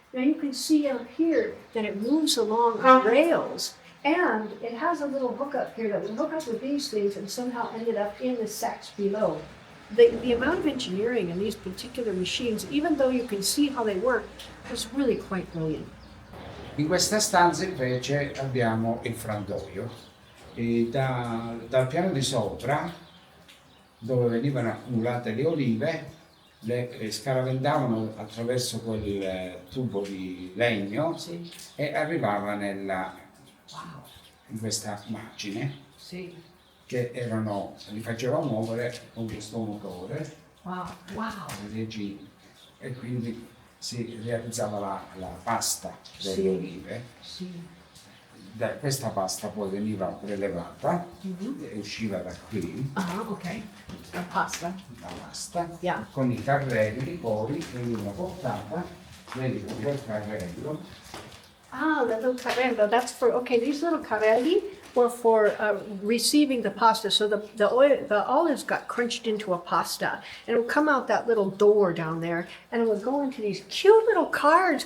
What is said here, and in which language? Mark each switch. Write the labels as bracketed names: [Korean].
[English] Now you can see up here that it moves along rails, and it has a little hookup here that would hook up with these things and somehow ended up in the sacks below. the amount of engineering in these particular machines, even though you can see how they work, was really quite brilliant. [Italian] In questa stanza invece abbiamo il frantoio e dal piano di sopra, dove venivano accumulate le olive, le scaraventavano attraverso quel tubo di legno Sì. e arrivava [English] Wow. [Italian] in questa macchine Sì. che li faceva muovere con questo motore [English] Wow. Wow. [Italian] regina, e quindi si realizzava la pasta delle olive. Sì. Questa pasta poi veniva prelevata e usciva da qui, Ah, ok. La pasta. la pasta, [English] Yeah. [Italian] con i carrelli poi veniva portata, vedi con quel carrello. [English] Ah, the little carrello. That's for, okay, these little carrelli were for receiving the pasta. So the olives got crunched into a pasta, and it would come out that little door down there, and it would go into these cute little cards.